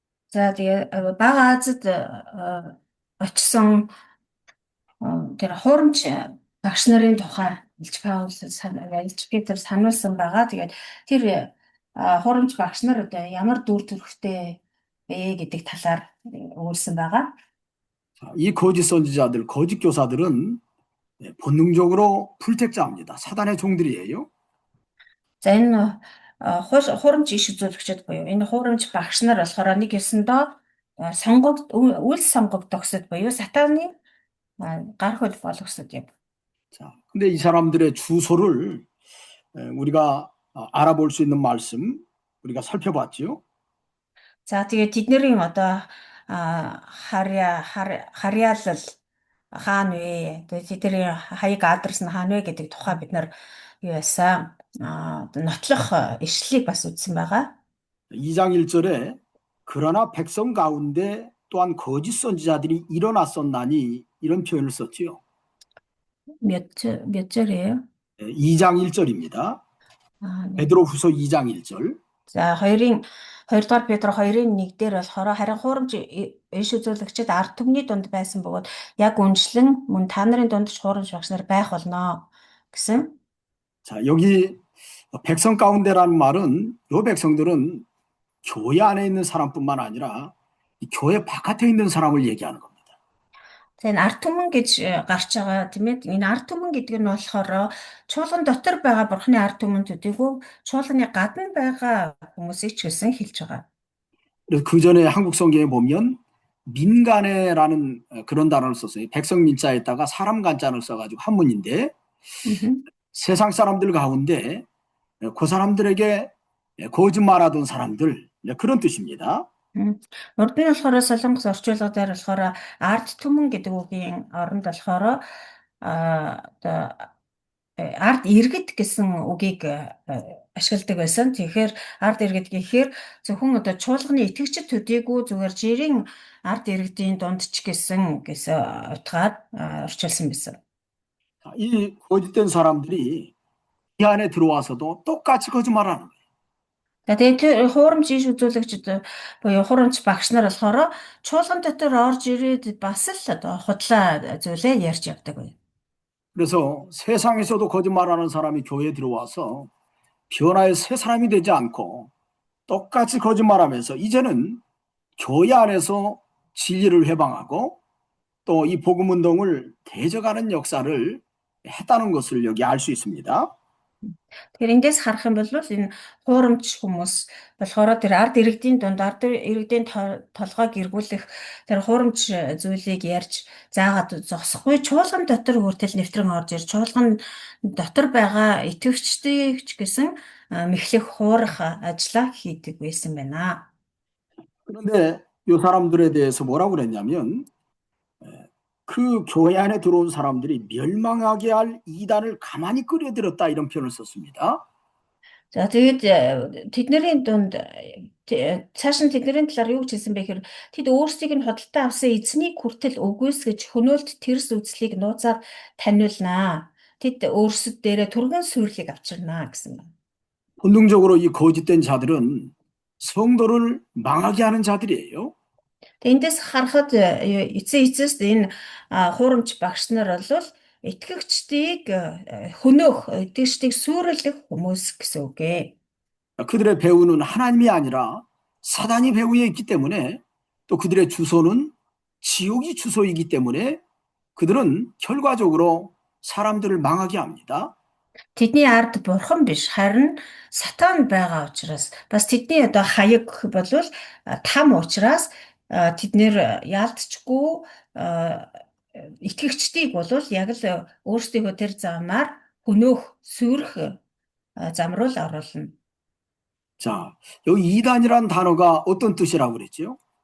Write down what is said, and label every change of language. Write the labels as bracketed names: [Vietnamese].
[Mongolian] За, тэгээ бага Азид очсон тэр хуурамч багш нарын тухай Илж Петр сануулсан байгаа. Тэгээд тэр хуурамч багш нар одоо ямар дүр төрхтэй бэ гэдэг талаар өгүүлсэн байгаа. [Korean] 이 거짓 선지자들, 거짓 교사들은 본능적으로 불택자입니다. 사단의 종들이에요. [Mongolian] За, энэ хуурамч иш үзүүлэгчд буюу энэ хуурамч багш нар болохоор нэг ёсондоо үл сонгогдогсод буюу сатаны гар хөл болгосод юм. [Korean] 자, 근데 이 사람들의 주소를 우리가 알아볼 수 있는 말씀 우리가 살펴봤지요. [Mongolian] За, тэгээд тэдний одоо харьяалал хаана вэ? Тэгээд тэдний хаяг адрес нь хаана вэ гэдэг тухай бид нар юу яасан нотлох ишлэлийг бас үзсэн байгаа. [Korean] 2장 1절에 그러나 백성 가운데 또한 거짓 선지자들이 일어났었나니 이런 표현을 썼지요. 몇 절이에요? 2장 1절입니다. 베드로후서 2장 1절. [Mongolian] За, 2 дугаар Петр 2-ын 1 дээр болохоор харин хуурамч иш үзүүлэгчид ард түмний дунд байсан бөгөөд яг үнжлэн мөн та нарын дунд ч хуурамч багш нар байх болно гэсэн. [Korean] 자, 여기 백성 가운데라는 말은 요 백성들은 교회 안에 있는 사람뿐만 아니라 교회 바깥에 있는 사람을 얘기하는 겁니다. [Mongolian] За, энэ ард түмэн гэж гарч байгаа тийм ээ. Энэ ард түмэн гэдэг нь болохоор чуулган дотор байгаа бурхны ард түмэн төдийгүй чуулганы гадна байгаа хүмүүсийг ч гэсэн хэлж байгаа. [Korean] 그래서 그 전에 한국 성경에 보면 민간에라는 그런 단어를 썼어요. 백성 민자에다가 사람 간자를 써가지고 한문인데 세상 사람들 가운데 그 사람들에게 거짓말하던 사람들 그런 뜻입니다. [Mongolian] Урд нь болохоор солонгос орчуулга дээр болохоор ард түмэн гэдэг үгийн оронд болохоор ард иргэд гэсэн үгийг ашигладаг байсан. Тэгэхээр ард иргэд гэхээр зөвхөн одоо чуулганы итгэгчид төдийгүй зүгээр жирийн ард иргэдийн дунд ч гэсэн утгаад орчуулсан байсан. [Korean] 이 거짓된 사람들이 이 안에 들어와서도 똑같이 거짓말하는 거예요. [Mongolian] За тэгээд тэр хуурамч иш үзүүлэгчд буюу хуурамч багш нар болохоор чуулган дотор орж ирээд бас л одоо худлаа зүйлээ ярьж явдаг бай. [Korean] 그래서 세상에서도 거짓말하는 사람이 교회에 들어와서 변화의 새 사람이 되지 않고 똑같이 거짓말하면서 이제는 교회 안에서 진리를 회방하고 또 이 복음 운동을 대적하는 역사를 했다는 것을 여기 알 수 있습니다. [Mongolian] Тэгэхээр эндээс харах юм бол энэ хуурамч хүмүүс болохоор тэр ард иргэдийн дунд ард иргэдийн толгойг эргүүлэх тэр хуурамч зүйлийг ярьж заагаад зогсохгүй чуулган дотор хүртэл нэвтрэн орж ирж чуулган дотор байгаа итгэгчдийг ч гэсэн мэхлэх хуурах ажлаа хийдэг байсан байна. [Korean] 그런데 이 사람들에 대해서 뭐라고 그랬냐면 그 교회 안에 들어온 사람들이 멸망하게 할 이단을 가만히 끌어들였다 이런 표현을 썼습니다. [Mongolian] За тэгээд тэдний дунд цааш нь тэдний талаар юу гэж хэлсэн бэ гэхээр тэд өөрсдийг нь худалдаа авсан эзнийг хүртэл үгүйсгэж хөнөөлт тэрс үзлийг нууцаар таниулнаа. Тэд өөрсөд дээрээ түргэн сүрлийг авчирнаа гэсэн байна. [Korean] 본능적으로 이 거짓된 자들은 성도를 망하게 하는 자들이에요. [Mongolian] Эндээс харахад эцэст энэ хуурамч багш нар бол итгэгчдийг хөнөөх, итгэгчдийг сүрэлэх хүмүүс гэсэн үг ээ. [Korean] 그들의 배후는 하나님이 아니라 사단이 배후에 있기 때문에 또 그들의 주소는 지옥이 주소이기 때문에 그들은 결과적으로 사람들을 망하게 합니다. [Mongolian] Тэдний ард бурхан биш харин сатан байгаа учраас бас тэдний одоо хаяг бол там учраас тэднэр яалтчгүй итгэгчдийг бол яг л өөрсдийнхөө тэр замаар хөнөөх, сүрэх зам руу л оруулна. [Korean] 자, 여기 이단이라는 단어가 어떤 뜻이라고 그랬죠?